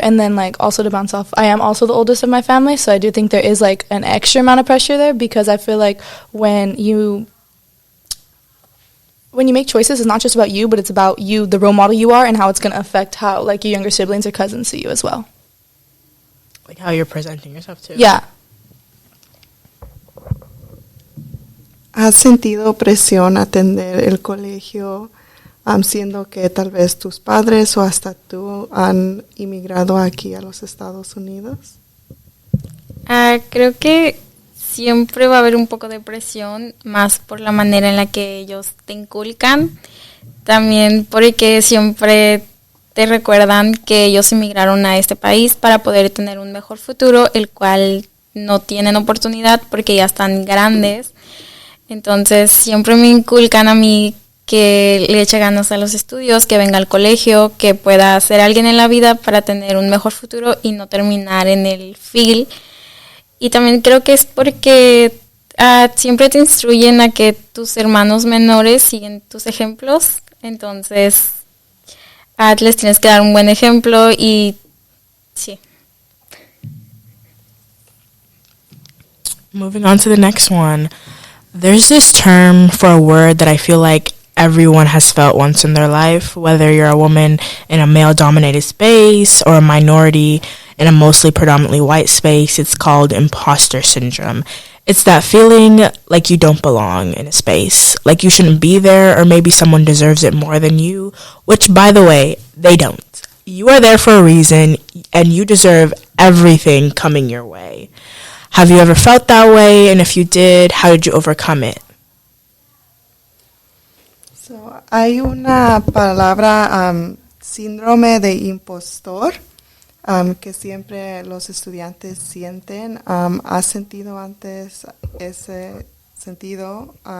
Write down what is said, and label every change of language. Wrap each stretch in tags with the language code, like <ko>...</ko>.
<en>And then, like, also to bounce off, I am also the oldest of my family, so I do think there is, like, an extra amount of pressure there because I feel like when you make choices, it's not just about you, but it's about you, the role model you are, and how it's going to affect how, like, your younger siblings or cousins see you as well. Like how you're presenting yourself too. Yeah.</en> <es>¿Has sentido presión a atender el colegio, siendo que tal vez tus padres o hasta tú han inmigrado aquí a los Estados Unidos? Creo que siempre va a haber un poco de presión, más por la manera en la que ellos te inculcan. También porque siempre te recuerdan que ellos emigraron a este país para poder tener un mejor futuro, el cual no tienen oportunidad porque ya están grandes. Entonces siempre me inculcan a mí que le eche ganas a los estudios, que venga al colegio, que pueda ser alguien en la vida para tener un mejor futuro y no terminar en el field. Y también creo que es porque siempre te instruyen a que tus hermanos menores siguen tus ejemplos. Entonces, les tienes que dar un buen ejemplo y sí.</es> <en>Moving on to the next one. There's this term for a word that I feel like everyone has felt once in their life, whether you're a woman in a male-dominated space or a minority in a mostly predominantly white space. It's called imposter syndrome. It's that feeling like you don't belong in a space, like you shouldn't be there, or maybe someone deserves it more than you, which, by the way, they don't. You are there for a reason, and you deserve everything coming your way. Have you ever felt that way? And if you did, how did you overcome it?</en> <es>So, hay una palabra, síndrome de impostor, que siempre los estudiantes sienten. ¿Has sentido antes ese sentido?</es>